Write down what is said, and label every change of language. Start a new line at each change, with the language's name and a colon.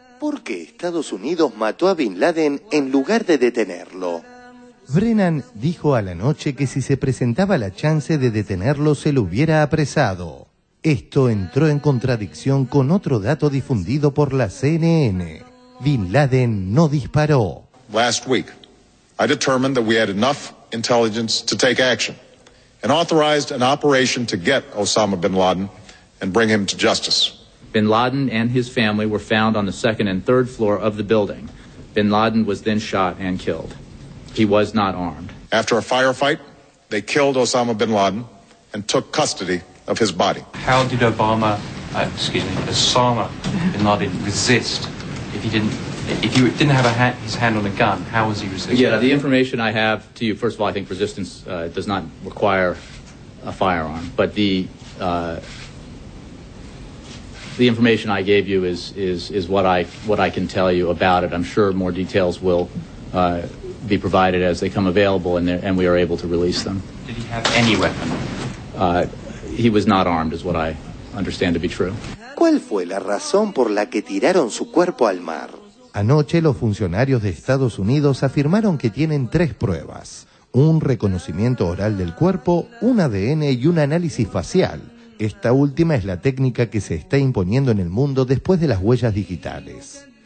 Spanish: ¿Por qué Estados Unidos mató a Bin Laden en lugar de detenerlo? Brennan dijo a la noche que si se presentaba la chance de detenerlo se lo hubiera apresado. Esto entró en contradicción con otro dato difundido por la CNN. Bin Laden no disparó.
English: Last week, I determined that we had enough intelligence to take action and authorized an operation to get Osama bin Laden and bring him to justice. Bin Laden and his family were found on the second and third floor of the building. Bin Laden was then shot and killed. He was not armed. After a firefight, they killed Osama bin Laden and took custody of his body. How did Osama bin Laden resist if he didn't have his hand on a gun? How was he resisting? Yeah, the information I have to you, first of all, I think resistance does not require a firearm, but the information I gave you is what I can tell you about it. I'm sure more details will be provided as they come available, and we are able to release them. Did he have any weapon? He was not armed, is what I understand to be true.
Spanish: ¿Cuál fue la razón por la que tiraron su cuerpo al mar? Anoche los funcionarios de Estados Unidos afirmaron que tienen 3 pruebas: un reconocimiento oral del cuerpo, un ADN y un análisis facial. Esta última es la técnica que se está imponiendo en el mundo después de las huellas digitales.